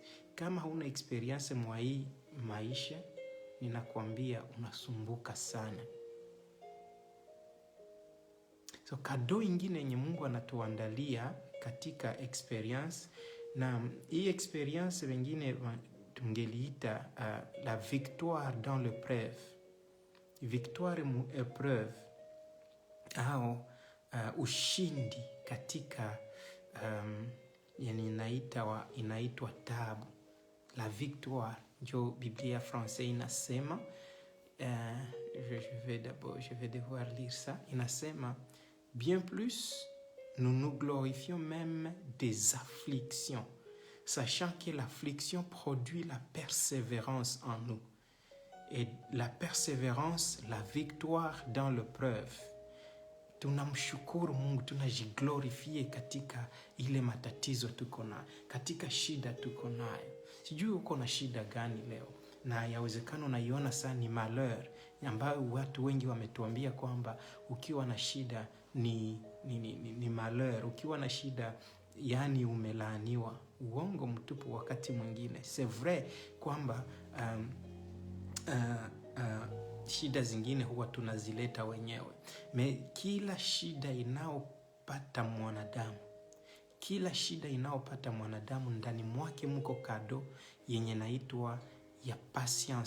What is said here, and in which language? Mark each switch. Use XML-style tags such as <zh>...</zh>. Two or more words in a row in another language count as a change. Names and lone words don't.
<sw>Kama huna experience mwa hii maisha, ninakwambia unasumbuka sana. So kado ingine yenye Mungu anatuandalia katika experience, na hii experience wengine tungeliita</sw> <fr>la victoire dans l'épreuve.</fr> <sw>Victoire mu épreuve au ushindi katika yani inaitwa tabu.</sw> <fr>La victoire</fr> <sw>ndio Biblia français inasema.</sw> <fr>Je vais devoir lire ça.</fr> <sw>Inasema,</sw> <fr>bien plus, nous nous glorifions même des afflictions, sachant que l'affliction produit la persévérance en nous. Et la persévérance, la victoire dans l'épreuve.</fr> <sw>Tunamshukuru Mungu, tunajiglorifie katika ile matatizo tuko nayo, katika shida tuko nayo. Sijui uko na shida gani leo, na yawezekano unaiona sana ni malheur, ambayo watu wengi wametuambia kwamba ukiwa na shida ni malheur, ukiwa na shida yani umelaaniwa. Uongo mtupu wakati mwingine.</sw> <fr>C'est vrai</fr> <sw>kwamba shida zingine huwa tunazileta wenyewe. Kila shida inaopata mwanadamu, ndani mwake mko kado yenye naitwa ya patience.</sw>